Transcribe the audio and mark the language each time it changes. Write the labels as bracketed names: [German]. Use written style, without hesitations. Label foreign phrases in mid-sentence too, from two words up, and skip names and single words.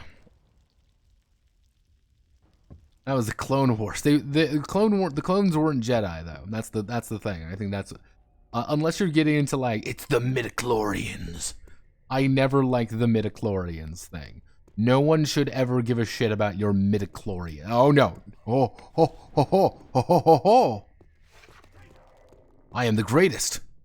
[English] That was the Clone Wars. The clones weren't Jedi though. That's the thing. I think that's unless you're getting into like it's the midichlorians. I never liked the midichlorians thing. No one should ever give a shit about your midichlorian. Oh no. Oh ho ho ho ho ho ho ho. I am the greatest.